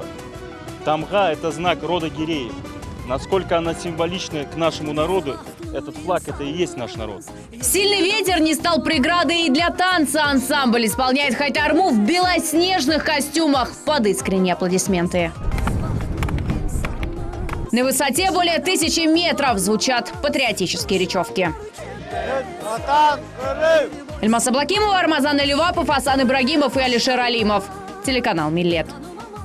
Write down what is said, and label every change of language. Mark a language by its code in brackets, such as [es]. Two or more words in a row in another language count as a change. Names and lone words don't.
[ru] Тамга – это знак рода гиреев. Насколько она символична к нашему народу, этот флаг – это и есть наш народ. Сильный ветер не стал преградой и для танца. Ансамбль исполняет хайтарму в белоснежных костюмах под искренние аплодисменты. На высоте более 1000 метров звучат патриотические речевки. Эльмас Аблакимова, Армазан Элювапов, Асан Ибрагимов и Алишер Алимов. Телеканал «Миллет».